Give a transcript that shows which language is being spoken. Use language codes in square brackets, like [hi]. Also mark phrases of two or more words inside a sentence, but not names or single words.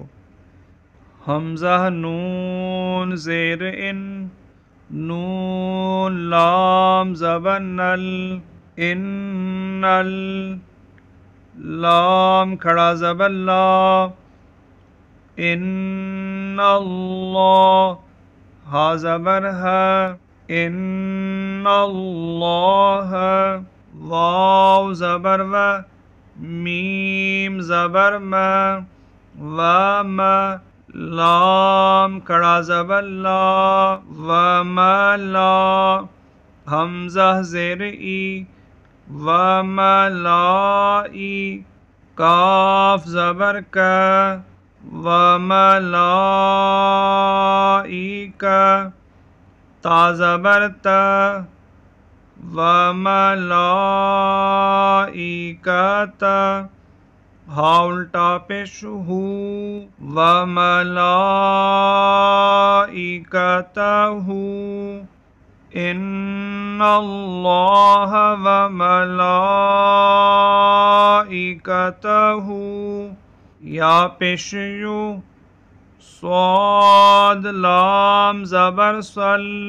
[ur] حمزہ نون زیر ان، نون لام زبر نل، ان لام کھڑا زبر لا، ان اللہ ہا زبر ہے، ان اللہ واو زبر و، میم زبر م، و م لام کڑا زبر لا، و م لا حمزہ زیر ای، و م لا ای کاف زبر کا، و م لا ای کا تا زبر تا، وَمَلَائِکَتَ ہا الٹا پیش ہو، [ar] وَمَلَائِکَتَہُ اِنَّ اللَّهَ وَمَلَائِکَتَہُ [ur] یا پیش یو، صاد لام زبر صل،